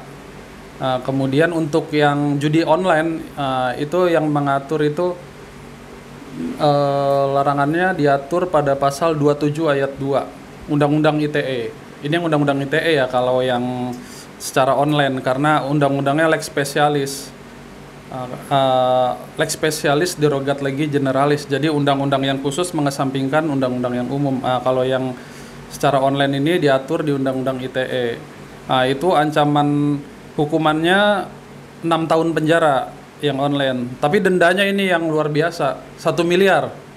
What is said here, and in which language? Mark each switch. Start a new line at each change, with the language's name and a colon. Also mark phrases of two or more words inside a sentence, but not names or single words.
Indonesian: Kemudian untuk yang judi online, itu yang mengatur itu larangannya diatur pada pasal 27 ayat 2 Undang-Undang ITE. Ini yang Undang-Undang ITE ya kalau yang secara online, karena undang-undangnya
Latin: lex specialis. Lex specialis derogat legi generalis.
Indonesian: Jadi undang-undang yang khusus mengesampingkan undang-undang yang umum. Kalau yang secara online ini diatur di Undang-Undang ITE. Itu ancaman hukumannya 6 tahun penjara yang online. Tapi dendanya ini yang luar biasa, 1 miliar.